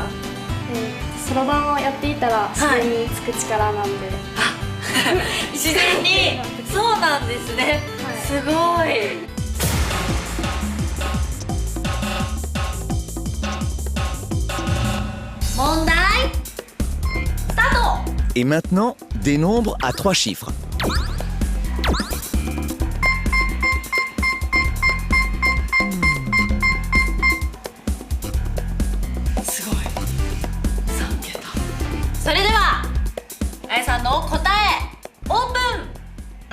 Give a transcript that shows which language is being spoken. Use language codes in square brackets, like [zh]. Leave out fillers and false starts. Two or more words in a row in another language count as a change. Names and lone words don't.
[ja] そろばんをやっていたら自然につく力なんで、自然に。そうなんですね、すごい。問題スタート。 [fr] Et maintenant, des nombres à 3 chiffres. [ja] すごい、3桁。それではあやさんの答えオープン。